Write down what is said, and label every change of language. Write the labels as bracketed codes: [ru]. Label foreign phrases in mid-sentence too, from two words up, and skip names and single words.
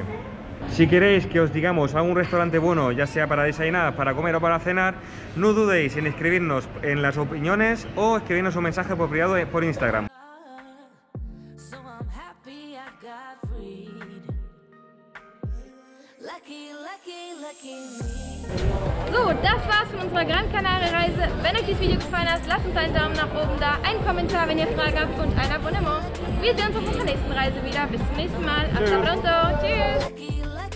[es] Si queréis que os digamos algún restaurante bueno, ya sea para desayunar, para comer o para cenar, no dudéis en escribirnos en las opiniones o escribirnos un mensaje por privado por Instagram. [de] So, das war's von unserer Gran Canaria Reise. Wenn euch dieses Video gefallen hat, lasst uns einen Daumen nach oben da, einen Kommentar, wenn ihr Fragen habt und ein Abonnement. Wir sehen uns auf unserer nächsten Reise wieder. Bis zum nächsten Mal. [es] Hasta pronto. [de] Tschüss.